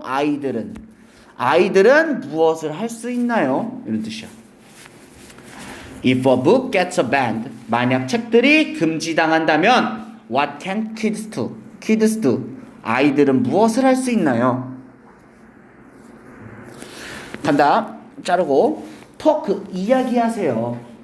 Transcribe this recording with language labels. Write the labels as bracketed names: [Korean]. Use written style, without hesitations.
[Korean] 아이들은 무엇을 할 수 있나요? 이런 뜻이야. [English] If a book gets banned [Korean] 만약 책들이 금지당한다면 [English] what can kids do? [Korean] 아이들은 무엇을 할 수 있나요? 간다. 자르고 talk 이야기하세요.